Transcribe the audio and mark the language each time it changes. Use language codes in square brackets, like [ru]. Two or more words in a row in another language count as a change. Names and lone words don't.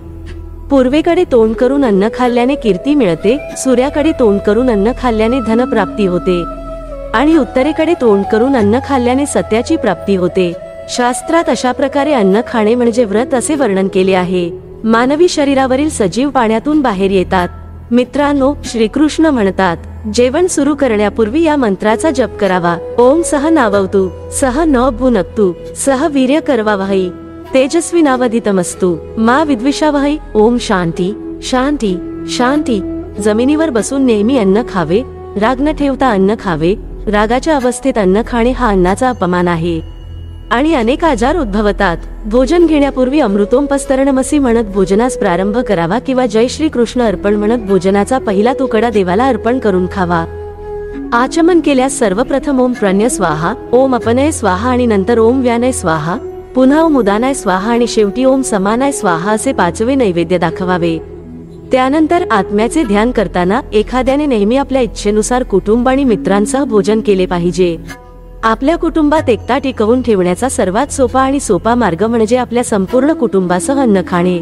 [mr] पूर्वेकडे तोंड करून अन्न खाल्ल्याने कीर्ती मिळते, सूर्याकडे तोंड करून अन्न खाल्ल्याने धनप्राप्ती होते आणि उत्तरेकडे तोंड करून अन्न खाल्ल्याने सत्याची प्राप्ती होते. शास्त्रात अशा प्रकारे अन्न खाणे म्हणजे व्रत असे वर्णन केले आहे. मानवी शरीरावरील सजीव पाण्यातून बाहेर येतात. मित्रांनो, श्रीकृष्ण म्हणतात, जेवण सुरू करण्यापूर्वी या मंत्राचा जप करावा. [sa] ओम सह नाववतु, सह न भुनक्तु, सह वीर्य करवावहै, तेजस्वी नावधितमस्तु, मा विद्विषावहै. ओम शांती शांती शांती. [mr] जमिनीवर बसून नेहमी अन्न खावे. राग न ठेवता अन्न खावे. रागाच्या अवस्थेत अन्न खाणे हा अन्नाचा अपमान आहे आणि अनेक आजार उद्भवतात. भोजन घेण्यापूर्वी अमृतोपस्तरणमसी म्हणत भोजनास प्रारंभ करावा किंवा जय श्री कृष्ण अर्पण म्हणत भोजनाचा पहिला तुकडा देवाला अर्पण करून खावा. आचमन केल्यास सर्वप्रथम [sa] ओम प्रणय स्वाहा, ओम अपनय स्वाहा [mr] आणि नंतर [sa] ओम व्यानय स्वाहा, [mr] पुन्हा [sa] ओम उदानाय स्वाहा [mr] आणि शेवटी [sa] ओम समानाय स्वाहा [mr] असे 5वे नैवेद्य दाखवावे. त्यानंतर आत्म्याचे ध्यान करताना एखाद्याने नेहमी आपल्या इच्छेनुसार कुटुंब आणि मित्रांसह भोजन केले पाहिजे. आपल्या कुटुंबात एकता टिकवून ठेवण्याचा सर्वात सोपा मार्ग म्हणजे आपल्या संपूर्ण कुटुंबासह अन्न खाणे.